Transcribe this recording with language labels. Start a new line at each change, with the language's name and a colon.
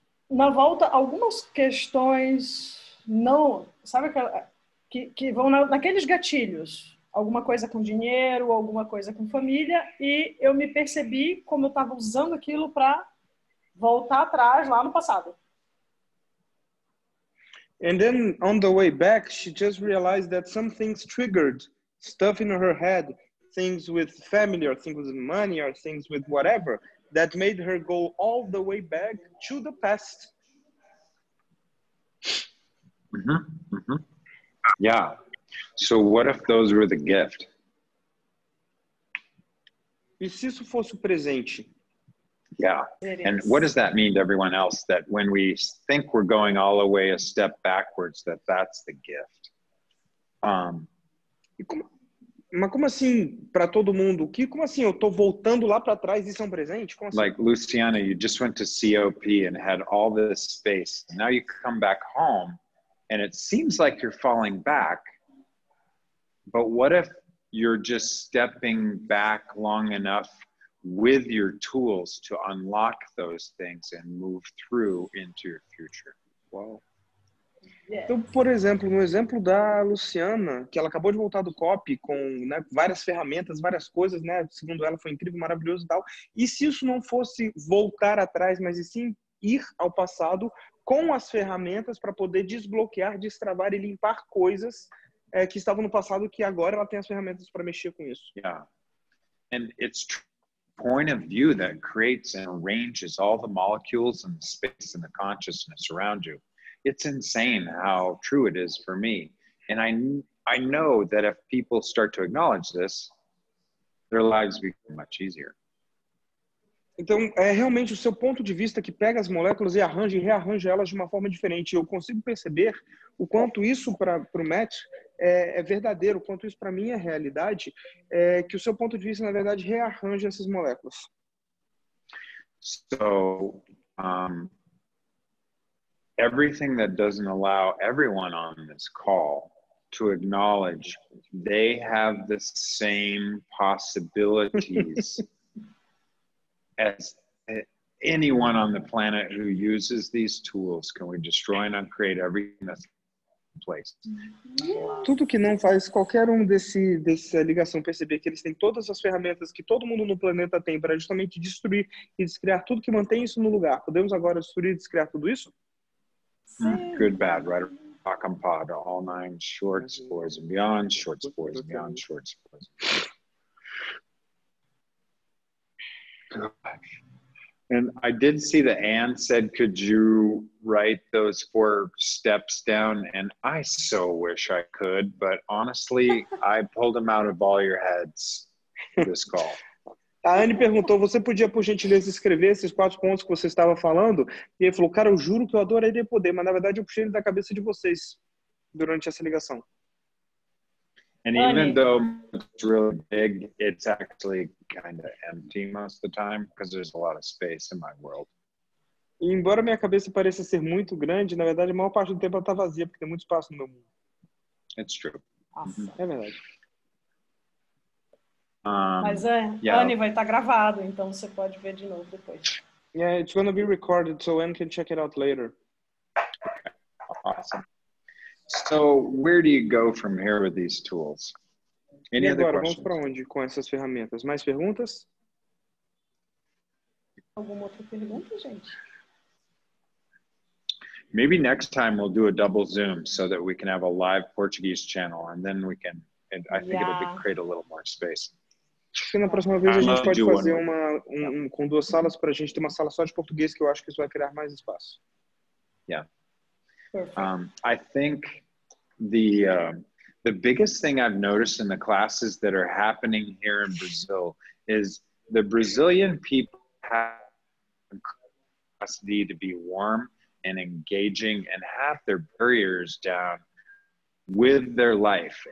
Portuguese: Na volta, algumas questões não, sabe, que vão naqueles gatilhos. Alguma coisa com dinheiro, alguma coisa com família, e eu me percebi como eu estava usando aquilo para voltar atrás lá no passado.
English: And then on the way back, she just realized that some things triggered stuff in her head, things with family or things with money or things with whatever, that made her go all the way back to the past. Yeah. So what if those were the gift?
Portuguese: E se isso fosse o presente?
English: Yeah. And what does that mean to everyone else, that when we think we're going all the way a step backwards, that's the gift?
Portuguese: Mas como assim, para todo mundo? Como assim, eu tô voltando lá para trás e isso é um presente? Como assim?
English: Like, Luciana, you just went to COP and had all this space. Now you come back home and it seems like you're falling back. But what if you're just stepping back long enough with your tools to unlock those things and move through into your future? Wow.
Portuguese: Então, por exemplo, no exemplo da Luciana, que ela acabou de voltar do COP com, né, várias ferramentas, várias coisas, né, segundo ela foi incrível, maravilhoso e tal. E se isso não fosse voltar atrás, mas e sim ir ao passado com as ferramentas para poder desbloquear, destravar e limpar coisas que estavam no passado, que agora ela tem as ferramentas para mexer com isso.
English: Yeah. And it's point of view that creates and arranges all the molecules and the space and the consciousness around you. It's insane how true it is for me. And I know that if people start to acknowledge this, their lives become much easier.
Portuguese: Então, é realmente o seu ponto de vista que pega as moléculas e arranja e rearranja elas de uma forma diferente. Eu consigo perceber o quanto isso para o Matt é verdadeiro, o quanto isso para mim é realidade, que o seu ponto de vista, na verdade, rearranja essas moléculas.
English: So, everything that doesn't allow everyone on this call to acknowledge they have the same possibilities as anyone on the planet who uses these tools. Can we destroy and uncreate everything that's place.
Portuguese: Tudo que não faz qualquer um dessa ligação perceber que eles têm todas as ferramentas que todo mundo no planeta tem para justamente destruir e descriar tudo que mantém isso no lugar. Podemos agora destruir e descriar tudo isso?
English: Good, bad, right, rock and pod, all nine shorts, boys and beyond, shorts, boys and beyond, shorts, boys. And I did see that Anne said, could you write those 4 steps down? And I so wish I could, but honestly, I pulled them out of all your heads for this call.
Portuguese: A Anne perguntou, você podia, por gentileza, escrever esses 4 pontos que você estava falando? E ele falou, cara, eu juro que eu adoraria poder, mas na verdade eu puxei ele da cabeça de vocês durante essa ligação.
English: And even though it's really big, it's actually kind of empty most of the time because there's a lot of space in my world.
Portuguese: E embora minha cabeça pareça ser muito grande, na verdade a maior parte do tempo ela está vazia, porque tem muito espaço no meu mundo.
English: It's true.
Portuguese: É verdade. Mas Anne vai estar gravado, então você pode ver de novo depois.
English: Yeah, it's going to be recorded, so Anne can check it out later. Okay. Awesome. So where do you go from here with these tools? Any other
Portuguese: agora,
English: questions?
Portuguese: vamos para onde com essas ferramentas? Mais perguntas? Alguma outra pergunta, gente?
English: Maybe next time we'll do a double Zoom so that we can have a live Portuguese channel, and then we can, and I think it'll create a little more space.
Portuguese: Acho que na próxima vez a gente pode fazer com 2 salas para a gente ter uma sala só de português, que eu acho que isso vai criar mais espaço.
English: Yeah. I think the biggest thing I've noticed in the classes that are happening here in Brazil is the Brazilian people have the capacity to be warm and engaging and have their barriers down with their life.